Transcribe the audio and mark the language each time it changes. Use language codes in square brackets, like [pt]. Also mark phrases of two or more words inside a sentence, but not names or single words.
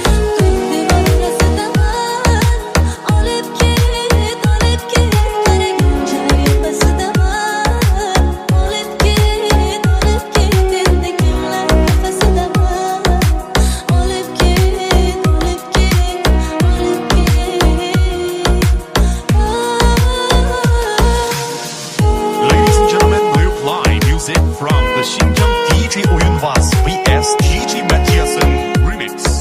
[uz] Olib ket, qaraguncha yoqasidaman. Olib ket, endi kimlar nafasidaman. Olib ket, olib ket, olib ket. [en] Ladies and gentlemen, we play music from the Xinjiang DJ Oyunbaz vs DJ Matthiasen remix.